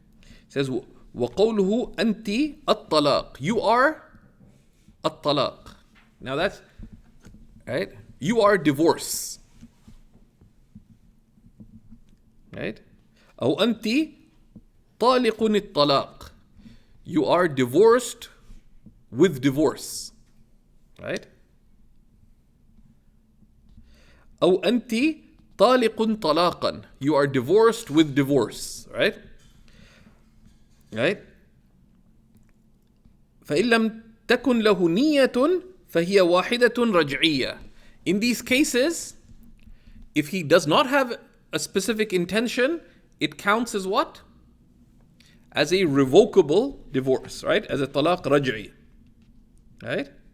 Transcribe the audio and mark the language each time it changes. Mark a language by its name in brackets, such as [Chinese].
[English] He says, [Arabic] وَقَوْلُهُ أَنْتِ الطَّلَاقِ. [English] You are الطلاق. Now that's, right? You are divorce. [Arabic] Right? أو أنت طالق الطلاق. [English] You are divorced with divorce. Right? [Arabic] أو أنت طالق طلاقا. [English] You are divorced with divorce. Right? Right? [Arabic] فإن لم تكن له نية فهي واحدة رجعية. [English] In these cases, if he does not have a specific intention, it counts as what? As a revocable divorce, right? As a talaq raj'i, right?